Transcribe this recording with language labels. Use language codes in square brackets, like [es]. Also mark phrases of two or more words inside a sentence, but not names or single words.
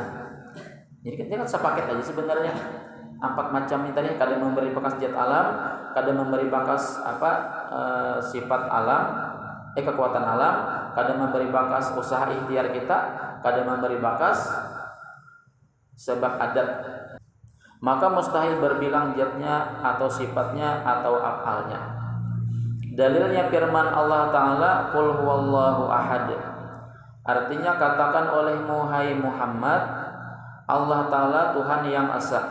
[bjn] Jadi kita kan sepaket aja sebenarnya. 4 macam ini tadi, kada memberi bakas zat alam, kada memberi bakas sifat alam, kekuatan alam, kada memberi bakas usaha ikhtiar kita, kada memberi bakas sebab adat. [id] Maka mustahil berbilang zatnya atau sifatnya atau afalnya. Dalilnya firman Allah Ta'ala, [ar] قل هو الله أحد. [id] Artinya katakan olehmu hai Muhammad, Allah Ta'ala Tuhan yang esa.